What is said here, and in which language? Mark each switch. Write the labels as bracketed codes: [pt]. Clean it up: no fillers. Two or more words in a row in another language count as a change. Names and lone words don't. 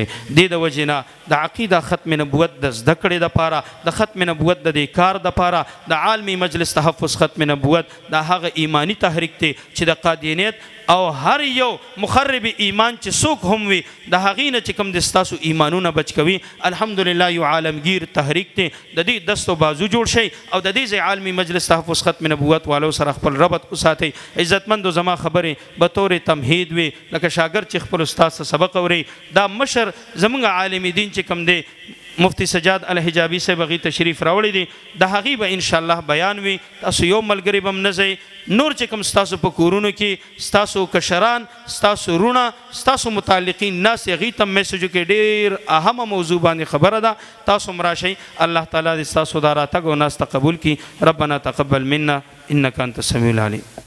[ps] دې د وجې نه د عقیده ختم نبوت د زده کړې دپاره، د ختم نبوت د دې کار دپاره د عالمي مجلس تحفظ ختم نبوت دا هغه ایمانی تحریک دی چې د قادیانیت او هر یو مخرب ایمان چې څوک هم وي د هغې نه چې کوم د ستاسو ایمانونه بچ کوي. الحمدلله یو عالمگیر تحریک دی، د دې دست و بازو جوړ شي او د دې ځای عالمي مجلس تحفظ ختم نبوت والو سره خپل ربط وساتئ. عزتمندو زما خبرې بطور تمهید وي لکه شاګرد چې خپل استاد څخه سبق اوري. دا مشر زمونږ عالم دین چې کوم دی مفتی سجاد الحجابي صاحب هغې تشریف راوړی دی، د هغې به انشاءالله بیان وي. تاسو یو ملګري به هم نه ځئ، نور چې کوم ستاسو په کورونو کې ستاسو کشران، ستاسو رونه، ستاسو متعلقین ناست هغې ته میسجو کې ډېر اهمه موضوع باندې خبره ده. تاسو هم راشئ. الله تعالی دې ستاسو دا راتګ او ناسته قبول کړي. [ar] ربنا تقبل منا انک انت السمیع العلیم.